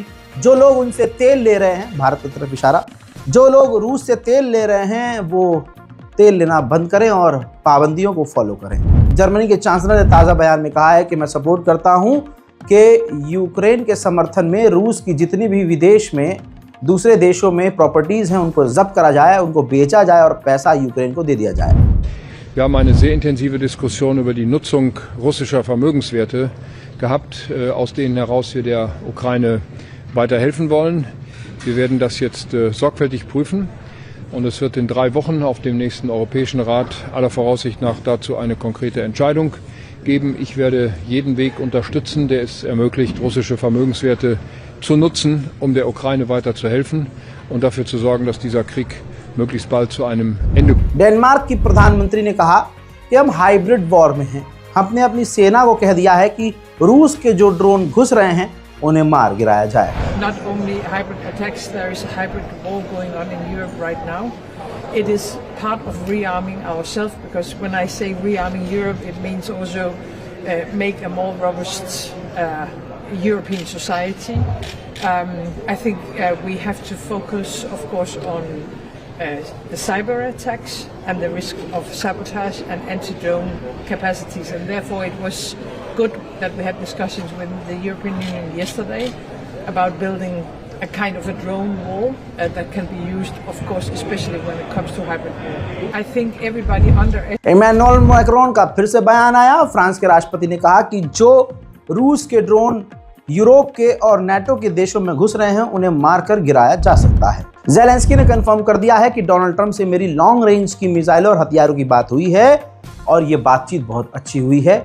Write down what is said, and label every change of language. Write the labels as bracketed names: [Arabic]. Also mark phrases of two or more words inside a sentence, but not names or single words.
[Hindi] जो लोग उनसे तेल ले रहे हैं, भारत की तरफ इशारा, जो लोग रूस से तेल ले रहे हैं वो तेल लेना बंद करें और पाबंदियों को फॉलो करें। जर्मनी के चांसलर ने ताज़ा बयान में कहा है कि मैं सपोर्ट करता हूं कि यूक्रेन के समर्थन में रूस की जितनी भी विदेश में दूसरे देशों में प्रॉपर्टीज़ हैं, उनको जब्त करा जाए, उनको बेचा जाए और पैसा यूक्रेन को दे दिया जाए। [German] Wir haben eine sehr intensive Diskussion über die Nutzung russischer Vermögenswerte gehabt, aus denen heraus wir der Ukraine weiterhelfen wollen. Wir werden das jetzt sorgfältig prüfen, und es wird in 3 Wochen auf dem nächsten Europäischen Rat aller Voraussicht nach dazu eine konkrete Entscheidung geben. Ich werde jeden Weg unterstützen, der es ermöglicht, russische Vermögenswerte zu nutzen, um der Ukraine weiter zu helfen und dafür zu sorgen, dass dieser Krieg möglichst bald zu einem Ende kommt। [Hindi] डेनमार्क की प्रधानमंत्री ने कहा कि हम [English] hybrid war [Hindi] में हैं। हमने अपनी सेना को कह दिया है कि रूस के जो ड्रोन घुस रहे हैं उन्हें मार गिराया जाए। [English] Not only hybrid attacks, there is a hybrid war going on in Europe right now. It is part of rearming ourselves, because when I say rearming Europe, it means also make a more robust European society. I think we have to focus, of course, on the cyber attacks and the risk of sabotage and anti-drone capacities, and therefore it was good that we had discussions with the European Union yesterday about building a kind of a drone wall that can be used, of course, especially when it comes to hybrid war. I think everybody [Hindi] इमैनुअल मैक्रोन का फिर से बयान आया। फ्रांस के राष्ट्रपति ने कहा कि जो रूस के ड्रोन यूरोप के और नाटो के देशों में घुस रहे हैं उन्हें मारकर गिराया जा सकता है। ज़ेलेंस्की ने कंफर्म कर दिया है कि डोनाल्ड ट्रंप से मेरी [English] long range [Hindi] की मिसाइलों और हथियारों की बात हुई है और ये बातचीत बहुत अच्छी हुई है।